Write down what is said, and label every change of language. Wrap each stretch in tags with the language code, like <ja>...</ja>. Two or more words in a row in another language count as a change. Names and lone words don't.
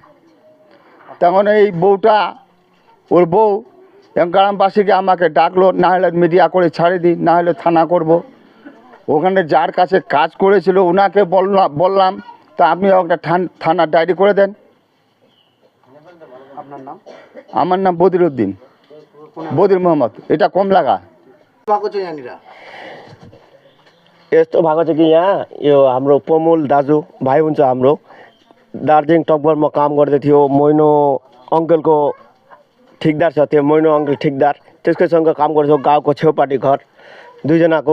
<bn>তখন এই বউটা, ওর বউ গ্রামবাসীকে আমাকে ডাকলো, না হলে মিডিয়া করে ছাড়ে দিই, না হলে থানা করব। ওখানে যার কাছে কাজ করেছিল ওনাকে বললাম তা আপনি একটা থানা ডায়েরি করে দেন। আপনার নাম? আমার নাম বদিরউদ্দিন, বদির মোহাম্মদ, এটা कम लगा।</bn> <ne>यस्तो भएको छ कि यहाँ यो हाम्रो प्रमोल दाजु भाइ हुन्छ हाम्रो, दार्जिलिङ टकभरमा काम गर्दै थियो। मोइनो अङ्कलको ठिकदार छ, त्यो मोइनो अङ्कल ठिकदार, त्यसकैसँग काम गर्छ, गाउँको छेउपाटी घर दुईजनाको।</ne>